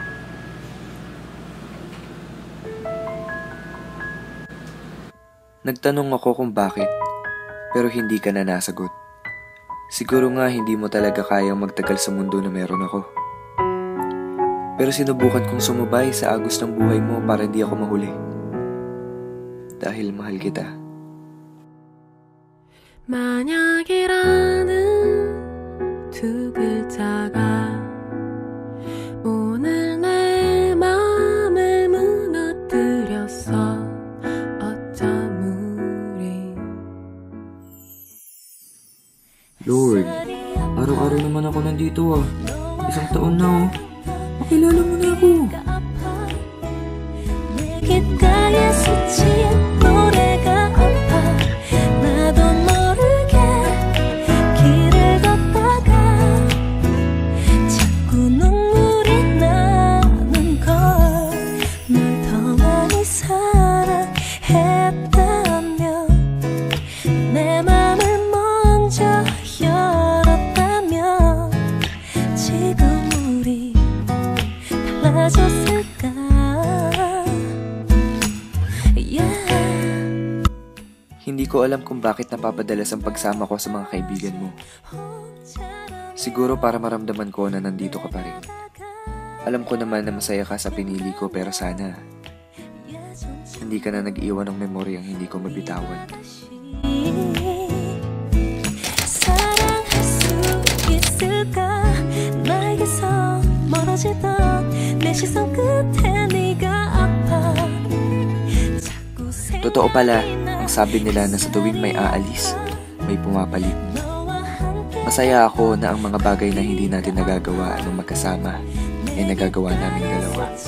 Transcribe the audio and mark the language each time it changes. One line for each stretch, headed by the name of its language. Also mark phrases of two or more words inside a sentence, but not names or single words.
Filipino: Nagtanong ako kung bakit, pero hindi ka na nasagot. Siguro nga hindi mo talaga kayang magtagal sa mundo na meron ako. Pero sinubukan kong sumubay sa agos ng buhay mo para hindi ako mahuli. Dahil mahal kita.
Korean: 만약이라는 두 글자가 오늘 내 맘을 무너뜨렸어. 어쩜 우리
Filipino: Lord, araw-araw naman ako nandito ah. Isang taon na oh. Pakilala mo na ako.
Korean: 귓가에 스친 노래가 아파. 나도 모르게 길을 걷다가 자꾸 눈물이 나는 걸. 널 더 많이 사랑했다면 내 맘을 먼저 열었다면 지금 우리 달라졌을까.
Filipino: Hindi ko alam kung bakit napapadalas ang pagsama ko sa mga kaibigan mo. Siguro para maramdaman ko na nandito ka pa rin. Alam ko naman na masaya ka sa pinili ko pero sana hindi ka na nag-iwan ng memoryang hindi ko mabitawan.
Korean: 사랑할 수 있을까. 나에게서 멀어지던 내 시선 끝에 네가 아파.
Filipino: Totoo pala, ang sabi nila na sa tuwing may aalis, may pumapalit. Masaya ako na ang mga bagay na hindi natin nagagawa ng magkasama ay nagagawa namin dalawa.